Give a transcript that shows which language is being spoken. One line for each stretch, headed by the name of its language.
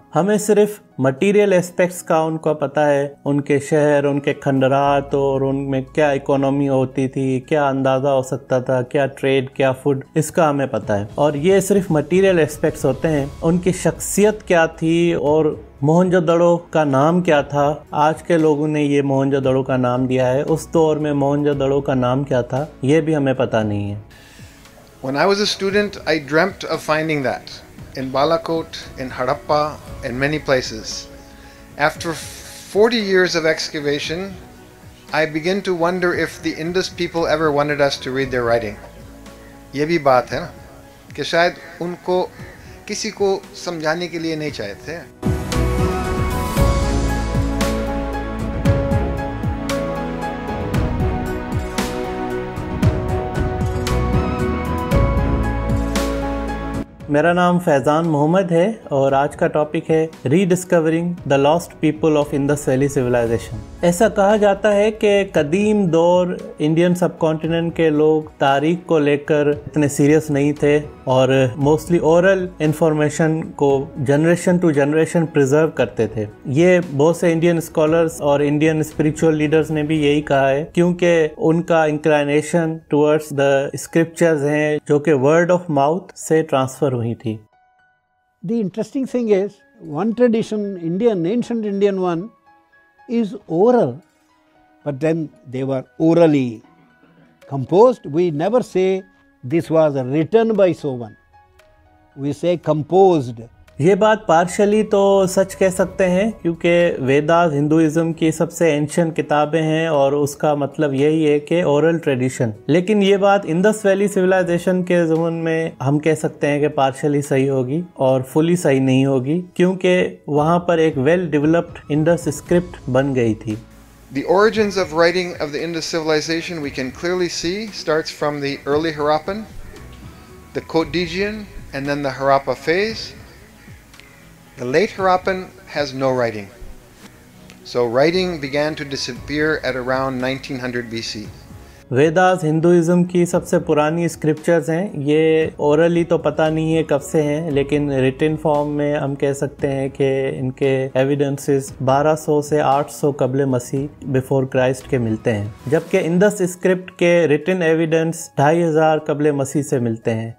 Hindi: हमें सिर्फ material aspects का उनका पता है, उनके शहर, उनके खंडरात और उनमें क्या इकोनॉमी होती थी, क्या अंदाज़ा हो सकता था, क्या ट्रेड, क्या फूड, इसका हमें पता है। और ये सिर्फ मटेरियल एस्पेक्ट्स होते हैं। उनकी शख्सियत क्या थी और मोहनजोदड़ो का नाम क्या था, आज के लोगों ने ये मोहनजोदड़ो का नाम दिया है, उस दौर में मोहनजोदड़ो का नाम क्या था ये भी हमें पता नहीं है।
English: When I was a student, I dreamt of finding that in Balakot, in Harappa, in many places. After 40 years of excavation, I begin to wonder if the Indus people ever wanted us to read their writing.
Hindi: ये भी बात है ना कि शायद उनको किसी को समझाने के लिए नहीं चाहते थे। मेरा नाम फैज़ान मोहम्मद है और आज का टॉपिक है
English: Rediscovering the lost people of Indus valley civilization.
Hindi: ऐसा कहा जाता है कि कदीम दौर इंडियन सब कॉन्टिनेंट के लोग तारीख को लेकर इतने सीरियस नहीं थे और मोस्टली ओरल इंफॉर्मेशन को
English: generation to generation
Hindi: प्रिजर्व करते थे। ये बहुत से इंडियन स्कॉलर्स और इंडियन स्पिरिचुअल लीडर्स ने भी यही कहा है, क्योंकि उनका
English: inclination towards the scriptures
Hindi: हैं जो कि
English: word of mouth
Hindi: से ट्रांसफर हुई थी।
English: The interesting thing is, one tradition, Indian, ancient Indian one, is oral, but then they were orally composed. We never say this was written by someone. We say composed.
Hindi: ये बात partially तो सच कह सकते हैं, क्योंकि Vedas Hinduism की सबसे ancient किताबें हैं और उसका मतलब यही है कि ओरल ट्रेडिशन। लेकिन ये बात इंडस वैली सिविलाइजेशन के ज़माने में हम कह सकते हैं कि पार्शली सही होगी और फुली सही नहीं होगी, क्योंकि वहाँ पर एक वेल डेवलप्ड इंडस स्क्रिप्ट बन गई थी।
English: The origins of writing of the Indus civilization we can clearly see starts from the early Harappan, the Cotdijian, and then the Harappa phase. The late Harappan has no writing. So writing began to disappear at around 1900 BC.
Hindi: Vedas Hinduism की सबसे पुरानी scriptures हैं। ये orally तो पता नहीं है कब से हैं, लेकिन रिटन फॉर्म में हम कह सकते हैं कि इनके एविडेंसेस 1200 से 800 कबल मसीह बिफोर क्राइस्ट के मिलते हैं, जबकि इंडस स्क्रिप्ट के रिटन एविडेंस 2500 कबल मसीह से मिलते हैं।